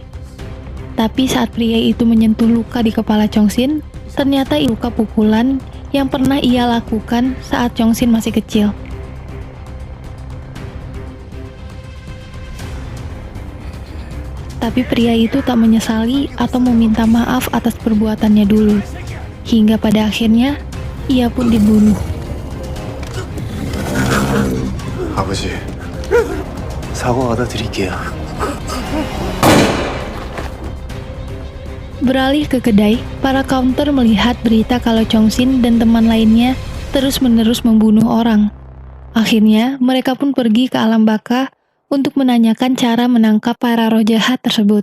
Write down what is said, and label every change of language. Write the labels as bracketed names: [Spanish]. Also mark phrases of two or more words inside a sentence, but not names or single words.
[Indonesian] Tapi saat pria itu menyentuh luka di kepala Chong-shin, ternyata luka pukulan yang pernah ia lakukan saat Chong-shin masih kecil. Tapi pria itu tak menyesali atau meminta maaf atas perbuatannya dulu. Hingga pada akhirnya, ia pun dibunuh. [Korean] 아버지. 사과 받아 드릴게요. [Indonesian] Beralih ke kedai, para counter melihat berita kalau Chong-shin dan teman lainnya terus-menerus membunuh orang. Akhirnya, mereka pun pergi ke alam baka untuk menanyakan cara menangkap para roh jahat tersebut.